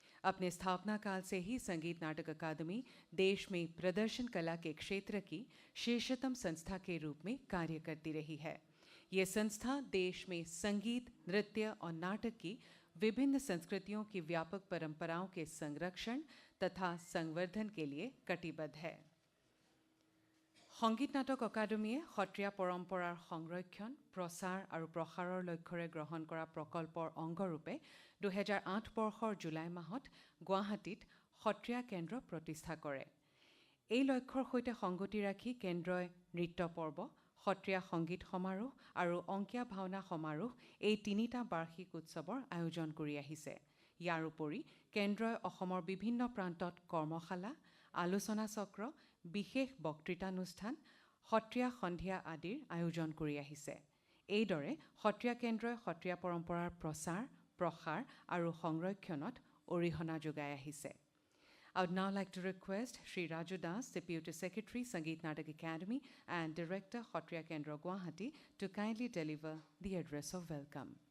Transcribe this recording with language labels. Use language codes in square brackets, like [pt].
[hi] अपने स्थापना काल से ही संगीत नाटक अकादमी देश में प्रदर्शन कला के क्षेत्र की शीर्षतम संस्था के रूप में कार्य करती रही है। ये संस्था देश में संगीत, नृत्य और नाटक की विभिन्न संस्कृतियों की व्यापक परंपराओं के संरक्षण तथा संवर्धन के लिए कटिबद्ध है। [as] সংগীত নাটক অকাডেমিয়ে সত্ৰীয়া পৰম্পৰাৰ সংৰক্ষণ, প্ৰচাৰ আৰু প্ৰসাৰৰ লক্ষ্যৰে গ্ৰহণ কৰা প্ৰকল্পৰ অংগৰূপে 2008 বৰ্ষৰ জুলাই মাহত গুৱাহাটীত সত্ৰীয়া কেন্দ্ৰ প্ৰতিষ্ঠা কৰে। এই লক্ষ্যৰ সৈতে সংগতি ৰাখি কেন্দ্ৰই নৃত্য পৰ্ব, সত্ৰীয়া সংগীত সমাৰোহ আৰু অংকীয়া ভাওনা সমাৰোহ এই তিনিটা বাৰ্ষিক উৎসৱৰ আয়োজন কৰি আহিছে। ইয়াৰ উপৰি কেন্দ্ৰই অসমৰ বিভিন্ন প্ৰান্তত কৰ্মশালা, আলোচনা চক্ৰ, বিশেষ বক্তৃতানুষ্ঠান, সত্ৰীয়া সন্ধিয়া আদিৰ আয়োজন কৰি আহিছে। এইদৰে সত্ৰীয়া কেন্দ্ৰই সত্ৰীয়া পৰম্পৰাৰ প্ৰচাৰ, প্ৰসাৰ আৰু সংৰক্ষণত অৰিহণা যোগাই আহিছে। [en] I would now like to request Shri Raju Das, Deputy Secretary, Sangeet Natak Academy and Director, Sattriya Kendra, Guwahati, to kindly deliver the address of welcome.